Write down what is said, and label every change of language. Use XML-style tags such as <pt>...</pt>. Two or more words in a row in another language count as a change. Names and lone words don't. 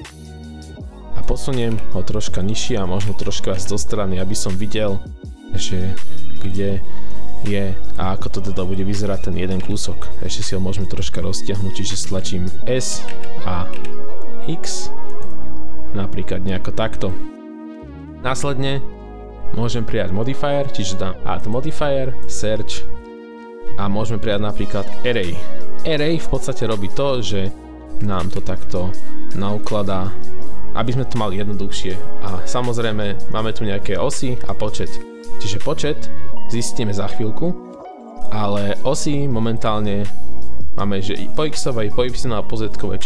<sk>A posuniem ho troška nižšie a možno troška z strany, aby som videl, že kde je a ako to teda bude vyzerať ten jeden kúsok. Ešte si ho môžeme troška roztiahnuť, čiže stlačím S a X, napríklad nejako takto. Následne môžem prijať modifier, čiže dám</sk> <en>add modifier,</en> <sk>search a môžeme prijať napríklad array. Array v podstate robí to, že nám to takto naukladá, aby sme to mali jednoduchšie. A samozrejme máme tu nejaké osy a počet. Čiže počet zistíme za chvíľku, ale osy momentálne máme, že po X-ovej, po Y a po Z-kovej.</sk>